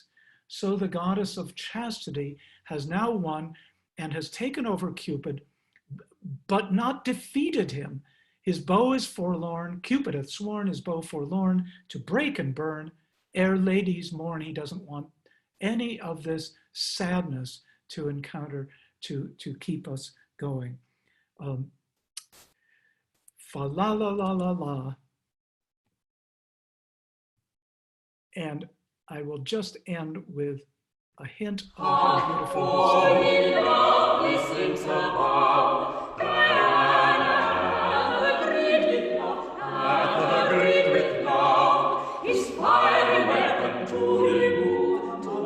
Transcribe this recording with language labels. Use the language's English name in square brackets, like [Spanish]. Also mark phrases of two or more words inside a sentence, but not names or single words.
[English] So the goddess of chastity has now won and has taken over Cupid, but not defeated him. His bow is forlorn. Cupid hath sworn his bow forlorn to break and burn. Ere ladies mourn, he doesn't want any of this sadness to encounter, to keep us going. Fa la la la la la. And I will just end with a hint of how beautiful this is. Lovely saints above, Diana hath agreed with love, his fiery weapon to remove.